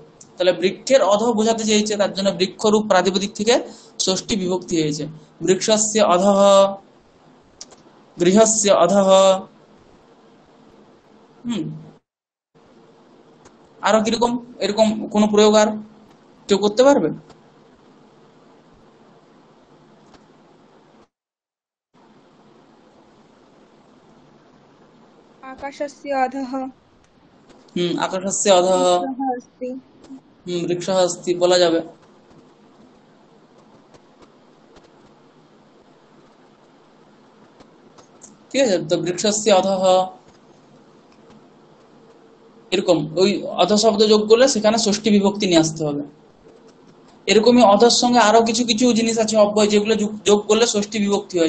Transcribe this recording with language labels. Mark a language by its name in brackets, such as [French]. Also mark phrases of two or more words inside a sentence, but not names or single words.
[Bangla] তাহলে বৃক্ষের অধ বোঝাতে চাইছে, তার জন্য বৃক্ষরূপ প্রাতিপদিক থেকে ষষ্ঠী বিভক্তি হয়েছে। [Sanskrit] বৃক্ষস্য অধঃ, গৃহস্য অধঃ। [Bangla] আরো কিরকম এরকম কোন প্রয়োগ আর কেউ করতে পারবে? [Sanskrit] आकाशस्य अधः আকাশস্য অধঃ, वृक्षः अस्ति। বৃক্ষः अस्ति [Bangla] বলা যাবে। ঠিক আছে? তো [Sanskrit] বৃক্ষস্য অধঃ, [Bangla] এরকম ওই অধ শব্দ যোগ করলে সেখানে ষষ্ঠী বিভক্তি নিয়ে আসতে হবে। এরকমই অধর সঙ্গে আরো কিছু কিছু জিনিস আছে অব্যয়, যেগুলো যোগ করলে ষষ্ঠী বিভক্তি হয়।